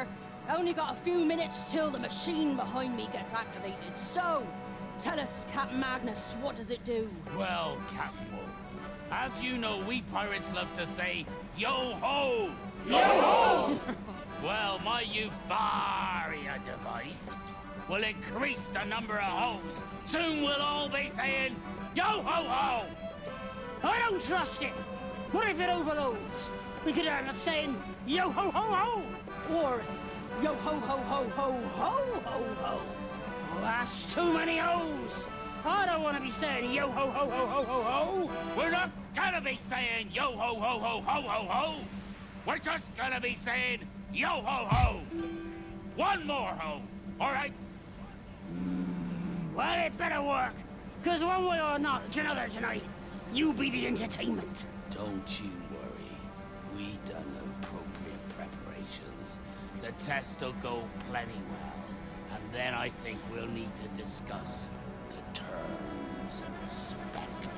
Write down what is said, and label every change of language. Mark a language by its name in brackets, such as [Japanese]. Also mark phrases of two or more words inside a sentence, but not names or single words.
[English] Only got a few minutes till the machine behind me gets activated. So, tell us, Captain Magnus, what does it do? Well, Captain Wolf, as you know, we pirates love to say, yo-ho! Yo-ho! Well, my Euphoria device will increase the number of hoes. Soon we'll all be saying, yo-ho-ho! I don't trust it. What if it overloads? We could have a saying, yo-ho-ho-ho! Or, yo-ho-ho-ho-ho-ho-ho-ho! Well, that's too many hoes. I don't want to be saying yo-ho-ho-ho-ho-ho-ho! We're not gonna be saying yo-ho-ho-ho-ho-ho-ho! We're just gonna be saying yo-ho-ho! One more ho, all right? Well, it better work. Because one way or another tonight, you be the entertainment. Don't you worry. We done appropriate preparations. The test will go plenty well. And then I think we'll need to discuss the terms of respect.